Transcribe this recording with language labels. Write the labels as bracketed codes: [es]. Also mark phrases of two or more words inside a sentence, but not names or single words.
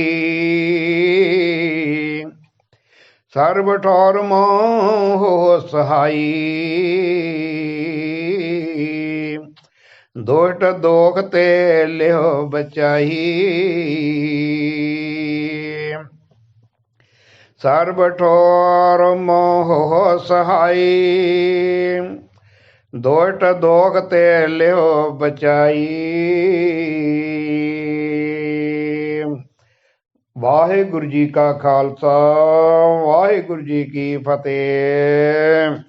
[bra] सर्व ठौर मोह हो सहाई, दुष्ट दोख ते लियो बचाई। सर्व ठौर मोह हो सहाई, दुष्ट दोख ते लियो बचाई। [pa] ਵਾਹਿਗੁਰੂ ਜੀ ਕਾ ਖਾਲਸਾ, ਵਾਹਿਗੁਰੂ ਜੀ ਕੀ ਫਤਿਹ।